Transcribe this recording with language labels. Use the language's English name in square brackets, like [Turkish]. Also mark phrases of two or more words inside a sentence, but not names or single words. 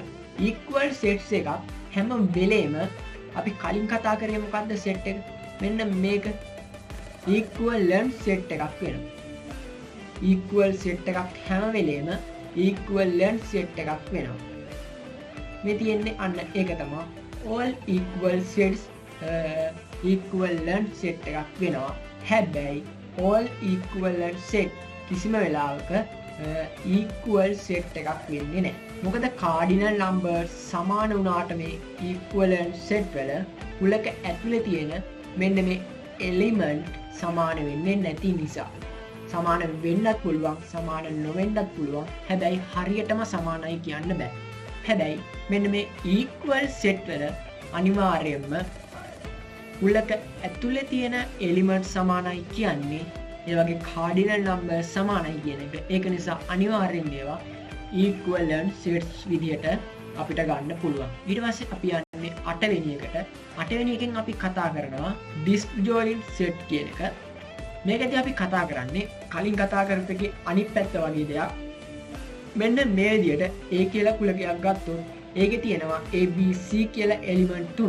[English] equal sets [Sinhala] එකක් හැම වෙලේම අපි කලින් කතා කරේ මොකද්ද set එක? මෙන්න මේක [English] equivalent set [Sinhala] එකක් වෙනවා. [English] equal set [Sinhala] එකක් හැම වෙලේම [English] equivalent set [Sinhala] එකක් වෙනවා. මේ තියෙන්නේ අන්න ඒක තමයි [English] all equal sets equivalent set [Sinhala] එකක් වෙනවා. හැබැයි [English] all equivalent set [Sinhala] කිසිම වෙලාවක [English] equal set [Sinhala] එකක් වෙන්නේ නැහැ. මොකද [English] cardinal numbers [Sinhala] සමාන වුණාට මේ [English] equivalent set [Sinhala] වල කුලක ඇතුලේ තියෙන මෙන්න මේ element සමාන වෙන්නේ නැති නිසා. සමාන වෙන්නත් පුළුවන්, සමාන නොවෙන්නත් පුළුවන්. හැබැයි හරියටම සමානයි කියන්න බෑ. හැබැයි මෙන්න මේ [English] equal set [Sinhala] වල අනිවාර්යයෙන්ම කුලක ඇතුලේ තියෙන element සමානයි කියන්නේ ඒ වගේ [English] cardinal number [Sinhala] සමානයි කියන එක. ඒක නිසා අනිවාර්යෙන් ඒවා [English] equivalent sets [Sinhala] විදියට අපිට ගන්න පුළුවන්. ඊට පස්සේ අපි යන්නේ 8 වෙනි එකට. 8 වෙනි එකෙන් අපි කතා කරනවා [English] disjoint set [Sinhala] කියන එක. මේකදී අපි කතා කරන්නේ කලින් කතා කරපු එකේ අනිත් පැත්ත වගේ දෙයක්. මෙන්න මේ විදියට A කියලා කුලකයක් ගත්තොත් ඒකේ තියෙනවා A B C කියලා element තුනක්.